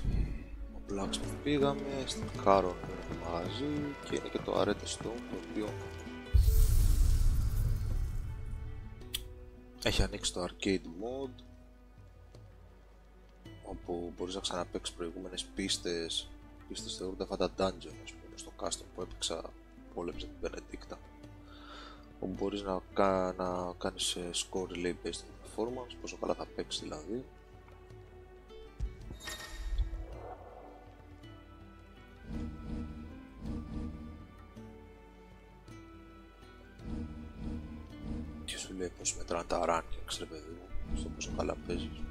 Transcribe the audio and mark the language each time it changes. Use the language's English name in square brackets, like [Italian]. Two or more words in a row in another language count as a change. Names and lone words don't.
[Greek] Ο Blacksmith πήγαμε, στην Caron μαζί και είναι και το Arete Stone, το οποίο έχει ανοίξει το Arcade Mode, όπου μπορείς να ξαναπαίξεις προηγούμενες πίστες. Πίστες θεωρούνται αυτά τα dungeon, ας πούμε, στο custom που έπαιξα, πόλεψε την Benedicta, όπου μπορείς να κάνεις [English] score relay based on performance, [Greek] πόσο καλά θα παίξεις δηλαδή. Και σου λέει πως μετράνε τα rankings, ρε παιδί μου, στο πόσο καλά παίζεις.